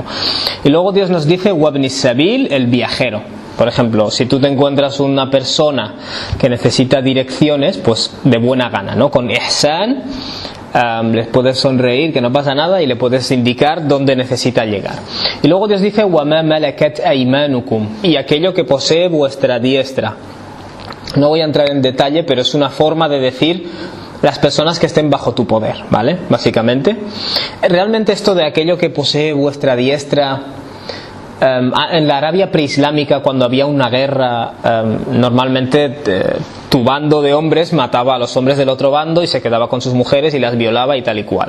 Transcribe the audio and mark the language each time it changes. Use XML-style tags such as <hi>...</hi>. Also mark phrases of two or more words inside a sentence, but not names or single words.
<es>Y luego Dios nos dice</es> <ar>وابن السبيل,</ar> <es>el viajero. Por ejemplo, si tú te encuentras una persona que necesita direcciones, pues de buena gana, ¿no? Con ihsan, les puedes sonreír, que no pasa nada, y le puedes indicar dónde necesita llegar. Y luego Dios dice</es> <ar>وَمَا مَلَكَتْ أَيْمَانُكُمْ,</ar> <es>y aquello que posee vuestra diestra. No voy a entrar en detalle, pero es una forma de decir las personas que estén bajo tu poder, ¿vale? Básicamente. Realmente esto de aquello que posee vuestra diestra, en la Arabia preislámica, cuando había una guerra, normalmente tu bando de hombres mataba a los hombres del otro bando y se quedaba con sus mujeres y las violaba y tal y cual.</es>